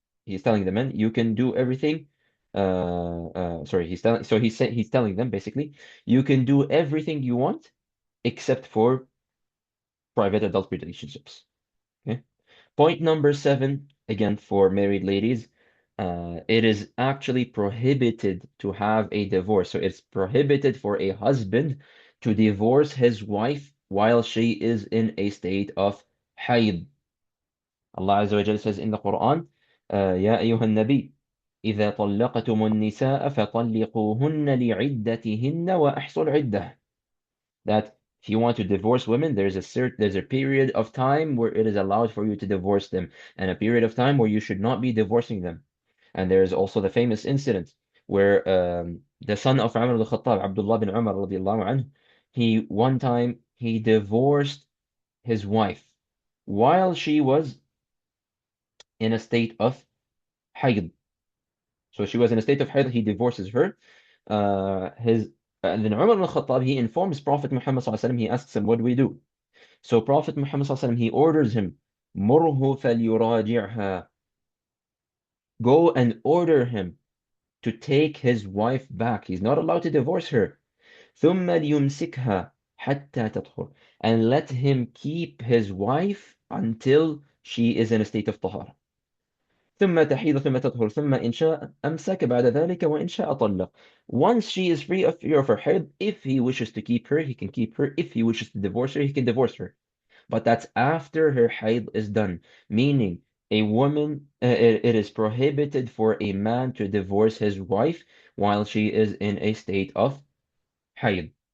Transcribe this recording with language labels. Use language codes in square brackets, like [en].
[en] He's telling the men, "You can do everything." Sorry, he's telling them basically, "You can do everything you want, except for private adult relationships." Okay. Point number 7, again for married ladies, it is actually prohibited to have a divorce. So it's prohibited for a husband to divorce his wife while she is in a state of hayd. Allah Azza wa Jalla says in the Quran, [ar] يا أيها النبي إذا طلقتم النساء فطلقوهن لعدتهن وأحصوا العدة. [en] That if you want to divorce women, there's a period of time where it is allowed for you to divorce them, and a period of time where you should not be divorcing them. And there is also the famous incident where the son of Umar al-Khattab, Abdullah bin Umar radiallahu anhu, one time he divorced his wife while she was in a state of hayd. So she was in a state of hayd, he divorces her. His And then Umar al-Khattab, he informs Prophet Muhammad sallallahu alaihi wasallam, he asks him, what do we do? So Prophet Muhammad sallallahu alaihi wasallam, he orders him, [ar] "Murhu falyuraji'ha." [en] Go and order him to take his wife back. He's not allowed to divorce her. [ar] ثُمَّ لْيُمْسِكْهَا حَتَّى تَطْهُرْ. [en] And let him keep his wife until she is in a state of tahara. [ar] ثم تحيض ثم تطهر ثم إن شاء أمسك بعد ذلك وإن شاء طلق. [en] Once she is free of her haid, if he wishes to keep her, he can keep her. If he wishes to divorce her, he can divorce her. But that's after her haid is done. Meaning, a woman, it is prohibited for a man to divorce his wife while she is in a state of haid.